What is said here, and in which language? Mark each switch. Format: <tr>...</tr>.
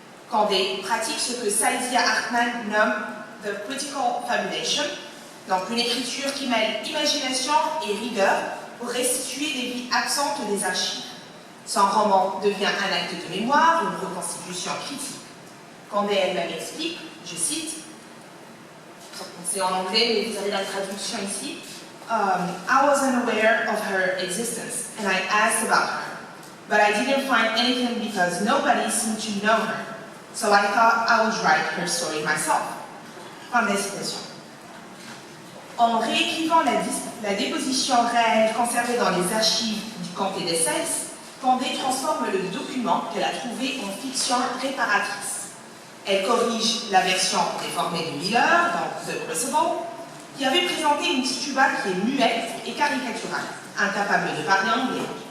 <fr>Candé pratique ce que Saidiya Hartman nomme «</fr> <en>the critical fabulation</en> <fr>», donc une écriture qui mêle imagination et rigueur pour restituer des vies absentes des archives. Son roman devient un acte de mémoire, une reconstitution critique. Candé elle-même explique, je cite, c'est en anglais, mais vous avez la traduction ici,</fr> <en>I was unaware of her existence, and I asked about her, but I didn't find anything because nobody seemed to know her, so I thought I would write her story myself.</en> <fr>Fin de citation. En réécrivant la déposition réelle conservée dans les archives du comté d'Essex, Candé transforme le document qu'elle a trouvé en fiction réparatrice. Elle corrige la version déformée de Miller dans The Crucible, qui avait présenté une Tituba qui est muette et caricaturale, incapable de parler anglais.</fr>